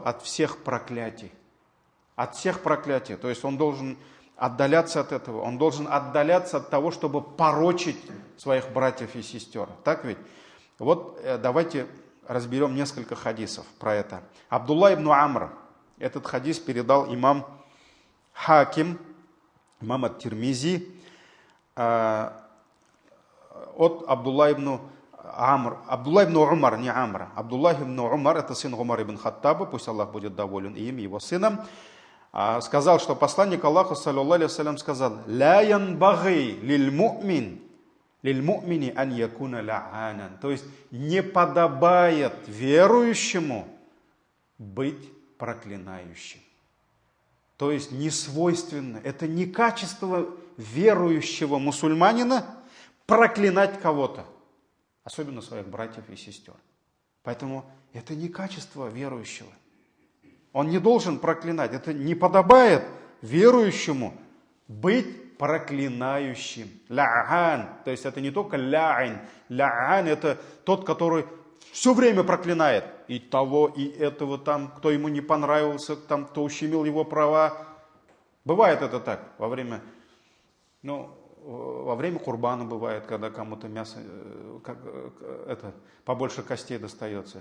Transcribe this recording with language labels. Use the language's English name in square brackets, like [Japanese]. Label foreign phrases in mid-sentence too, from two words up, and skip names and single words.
[Russian] От всех проклятий. От всех проклятий. То есть он должен отдаляться от этого. Он должен отдаляться от того, чтобы порочить своих братьев и сестер. Так ведь? Вот давайте разберем несколько хадисов про это. Абдулла ибн Амр. Этот хадис передал имам Хаким, имам ат-Тирмизи, от Абдулла ибн Амр. Абдулла ибн Умар, не Амр. Абдулла ибн Умар, это сын Умар ибн Хаттаба, пусть Аллах будет доволен им, его сыном, сказал, что посланник Аллаха, [Arabic] صلى الله عليه وسلم, [Russian] сказал: [Arabic] «لا ينبغي للمؤمن أن يكون لعانا». [Russian] То есть не подобает верующему быть проклинающим. То есть не свойственно, это не качество верующего мусульманина проклинать кого-то, особенно своих братьев и сестер. Поэтому это не качество верующего. Он не должен проклинать, это не подобает верующему быть проклинающим. Ла'ан, то есть это не только ля'ин. Ля'ан это тот, который все время проклинает и того, и этого там, кто ему не понравился, там, кто ущемил его права. Бывает это так во время курбана бывает, когда кому-то мясо, побольше костей достается.